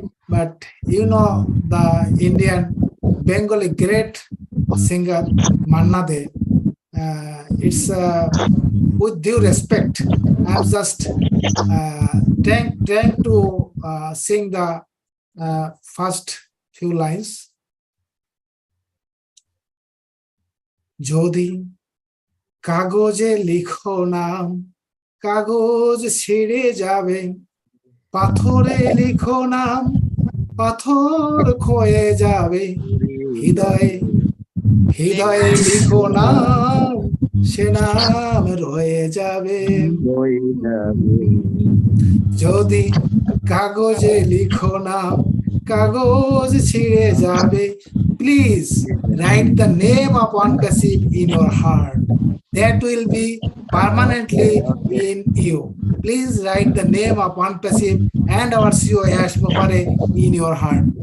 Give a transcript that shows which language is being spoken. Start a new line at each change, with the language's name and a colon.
English: But you know the Indian Bengali great singer Manna De. It's with due respect. I'm just trying to sing the first few lines.
Bangla: Jodi কাগজে লিখো নাম, কাগজ ছিঁড়ে যাবে, পাথরে লিখো নাম, পাথর ক্ষয়ে যাবে, হৃদয়ে লিখো নাম, সে নাম রয়ে যাবে। যদি কাগজে লিখো নাম, কাগজ ছিঁড়ে যাবে,
English: please write the name of one person in your heart. That will be permanently in you. Please write the name of one person and our CEO Yash Mopare in your heart.